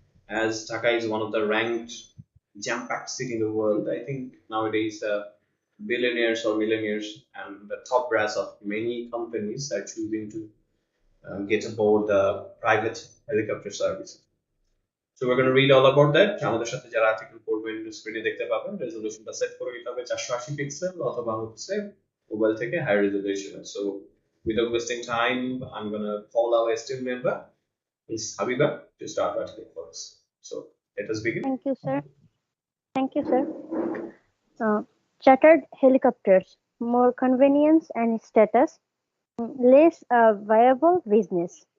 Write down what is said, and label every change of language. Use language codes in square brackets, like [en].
[en] As Dhaka is one of the ranked jam-packed city in the world, I think nowadays billionaires or millionaires and the top brass of many companies are choosing to get aboard the private helicopter service. So we're going to read all about that. [bn] আমাদের সাথে যারা article পড়বেন স্ক্রিনে দেখতে পাবেন রেজোলিউশনটা set করে নিতে হবে 480 পিক্সেল অথবা হচ্ছে মোবাইল থেকে high resolution. [en] So without wasting time, I'm going to call our esteemed member, Ms. Habiba, to start the article for us. So let us begin. Thank you, sir. Thank you, sir. Chartered helicopters, more convenience and status, less viable business.